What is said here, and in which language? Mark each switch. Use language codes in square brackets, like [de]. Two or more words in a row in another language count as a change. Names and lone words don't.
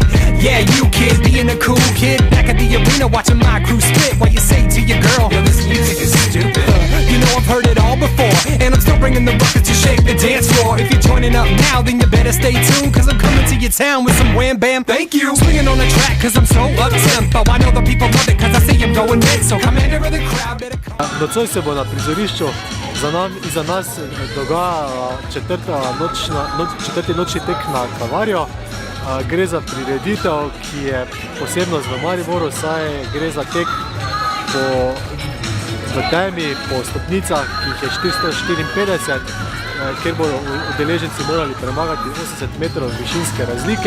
[en] Yeah, you kid, being a cool kid back at the arena watching my crew spit while you say to your girl, yo, this music is stupid. You know I've heard it all before, and I'm still bringing the buckets to shake the dance floor. If you're joining up now, then you better stay tuned, cause I'm coming to your town with some wham bam. Thank you. Swinging on the track cause I'm so up-tempo. I know the people love it cause I see them going red. So commander of the crowd better come. [sl] Nocoj se bo na prizorišču za nas dogaja četrti nočni tek na Kalvarijo. Gre za prireditev, ki je posebnost v Mariboru, saj gre za tek v temi, po stopnicah, ki jih je 454, kjer bodo udeleženci morali premagati 80 metrov višinske razlike.